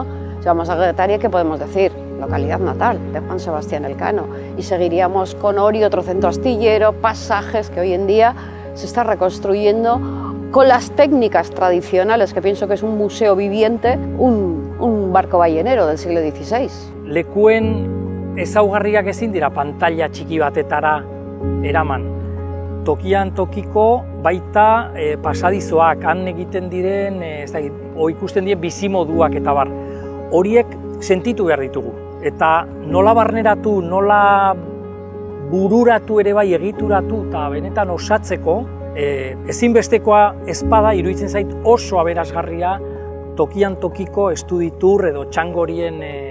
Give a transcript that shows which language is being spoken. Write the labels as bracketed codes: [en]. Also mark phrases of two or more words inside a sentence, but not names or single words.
[es] Si vamos a Getaria, ¿qué podemos decir? Localidad natal de Juan Sebastián Elcano. Y seguiríamos con Ori, otro centro astillero, Pasajes, que hoy en día se está reconstruyendo con las técnicas tradicionales, que pienso que es un museo viviente, un barco ballenero del siglo XVI. [eu] Lekuen ezaugarriak ezin dira pantalla txiki batetara eraman. Tokian tokiko baita pasadizoak, han egiten diren, ikusten diren bizimoduak eta bar. Horiek sentitu behar ditugu. Eta nola barneratu, nola bururatu ere bai egituratu eta benetan osatzeko, ezinbestekoa ezpada iruditzen zait oso aberasgarria tokian tokiko estuditur edo txangorien